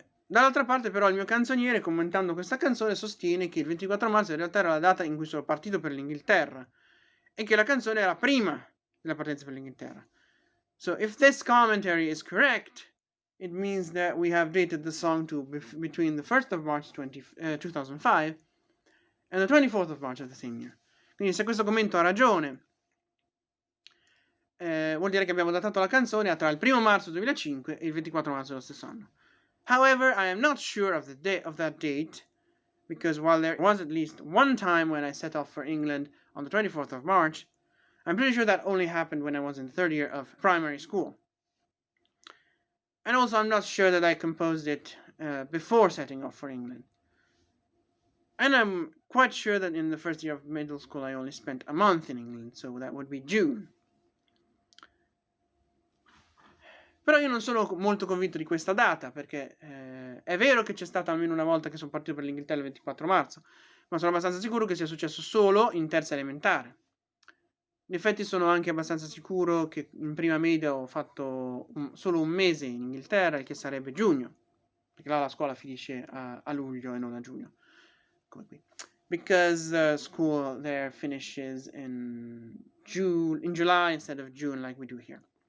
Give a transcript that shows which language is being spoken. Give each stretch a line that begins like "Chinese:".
Italian: Dall'altra parte però il mio canzoniere, commentando questa canzone, sostiene che il 24 marzo in realtà era la data in cui sono partito per l'Inghilterra e che la canzone era prima della partenza per l'Inghilterra.
English: So if this commentary is correct, it means that we have dated the song to between the 1st of March 2005 and the 24th of March of the same year.
Italian: Quindi se questo commento ha ragione, vuol dire che abbiamo datato la canzone tra il 1 marzo 2005 e il 24 marzo dello stesso anno.
English: However, I am not sure of that date, because while there was at least one time when I set off for England on the 24th of March, I'm pretty sure that only happened when I was in the third year of primary school. And also, I'm not sure that I composed it before setting off for England. And I'm quite sure that in the first year of middle school I only spent a month in England, so that would be June.
Italian: Però io non sono molto convinto di questa data, perché è vero che c'è stata almeno una volta che sono partito per l'Inghilterra il 24 marzo, ma sono abbastanza sicuro che sia successo solo in terza elementare. In effetti sono anche abbastanza sicuro che in prima media ho fatto solo un mese in Inghilterra, il che sarebbe giugno, perché là la scuola finisce a luglio e non a giugno, come qui.
English: Because school there finishes in July instead of June like we do here.